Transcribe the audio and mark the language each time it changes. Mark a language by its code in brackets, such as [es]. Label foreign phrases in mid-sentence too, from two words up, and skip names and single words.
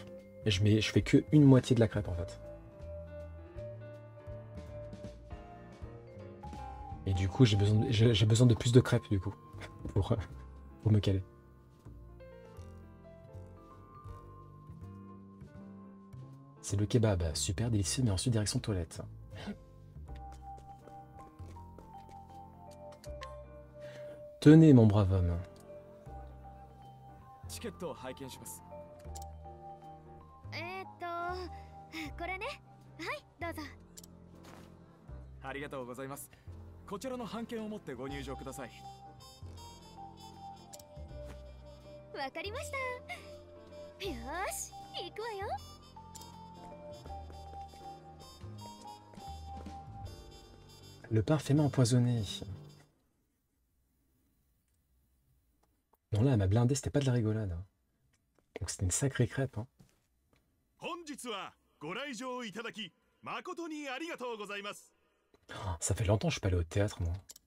[fr] Et je fais que une moitié de la crêpe en fait. Et du coup, j'ai besoin de plus de crêpes du coup pour me caler. C'est le kebab, super délicieux, mais ensuite direction toilette. Tenez, mon brave homme. [ja] チケットを拝見します。これね。はい、どうぞ。ありがとうございます。こちらの半券を持ってご入場ください。わかりました。よし、行くわよ。 [fr] Le pain fait main empoisonné. Non là, elle m'a blindé, c'était pas de la rigolade. Donc c'était une sacrée crêpe. Hein. Oh, ça fait longtemps que je suis pas allé au théâtre, moi.